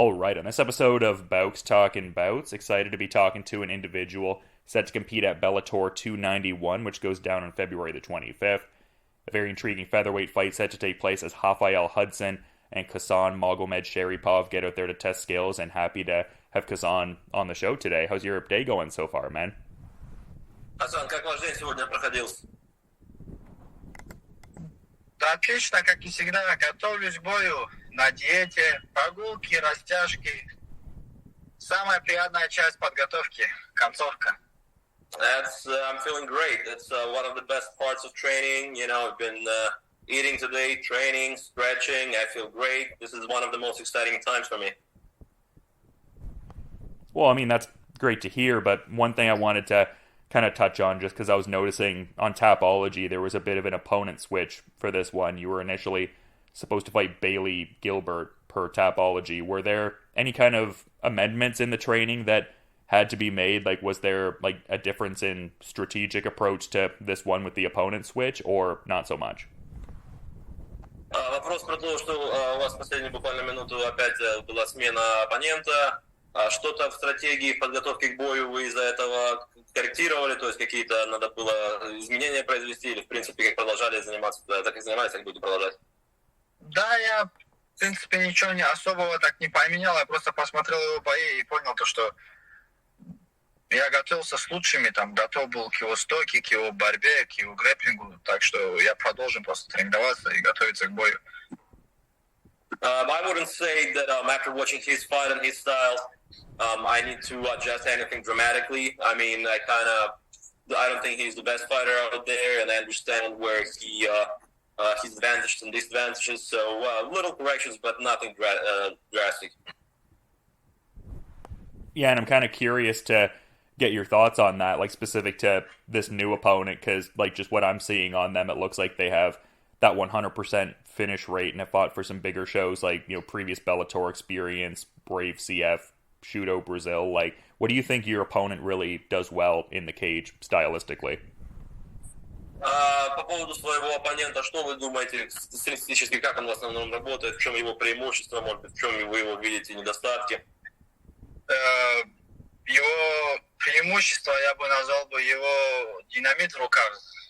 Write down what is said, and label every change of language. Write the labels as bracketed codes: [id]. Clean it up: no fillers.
[en] All right, on this episode of Bowks Talking Bouts, excited to be talking to an individual set to compete at Bellator 291, which goes down on February the 25th. A very intriguing featherweight fight set to take place as Rafael Hudson and Khasan Magomedsharipov get out there to test skills, and happy to have Khasan on the show today. How's your day going so far, man? [ru] Хасан, как ваш день сегодня проходил? Да отлично, как и всегда. Готовлюсь к бою на диете, прогулки, растяжки. Самая приятная часть подготовки, концовка. [en] I'm feeling great. That's one of the best parts of training. You know, I've been eating today, training, stretching. I feel great. This is one of the most exciting times for me. Well, I mean, that's great to hear, but one thing I wanted to kind of touch on, just because I was noticing on Tapology there was a bit of an opponent switch for this one. You were initially supposed to fight Bailey Gilbert per Tapology. Were there any kind of amendments in the training that had to be made? Like, was there like a difference in strategic approach to this one with the opponent switch, or not so much? [ru] Вопрос про то, что у вас в последнюю буквально минуту опять была смена оппонента. Что-то в стратегии подготовки к бою вы из-за этого корректировали, то есть какие-то надо было изменения произвести, или в принципе как продолжали заниматься, так и занимались, так будете продолжать? Да, я, в принципе, ничего не особого так не поменял. Я просто посмотрел его бои и понял то, что я готовился с лучшими, там, готов был к его стойке, к его борьбе, к его грэпплингу. Так что я продолжим просто тренироваться и готовиться к бою. [en] I wouldn't say that after watching his fight and his styles, I need to adjust anything dramatically. I mean, I don't think he's the best fighter out there, and I understand where his advantages and disadvantages. So little corrections, but nothing drastic. Yeah, and I'm kind of curious to get your thoughts on that, like specific to this new opponent, because like just what I'm seeing on them, it looks like they have that 100% finish rate and have fought for some bigger shows like, you know, previous Bellator experience, Brave CF, Shudo Brazil. Like, what do you think your opponent really does well in the cage stylistically? [ru] По поводу своего оппонента, что вы думаете стилистически, как он в основном работает, в чем его преимущество, может быть, в чем вы его видите недостатки? Его преимущество, я бы назвал бы его динамит в руках.